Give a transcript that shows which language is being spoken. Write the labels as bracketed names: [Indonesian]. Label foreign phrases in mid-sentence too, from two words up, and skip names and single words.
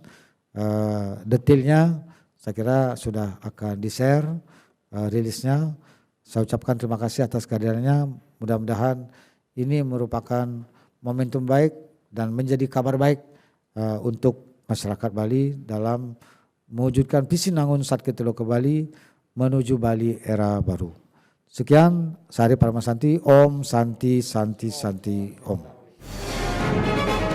[Indonesian] Detailnya saya kira sudah akan di-share rilisnya. Saya ucapkan terima kasih atas kehadirannya. Mudah-mudahan ini merupakan momentum baik dan menjadi kabar baik untuk masyarakat Bali dalam mewujudkan visi Nangun Satketelo ke Bali menuju Bali era baru. Sekian, Sari Paramasanti, [Sanskrit] Om Santi Santi Santi Om.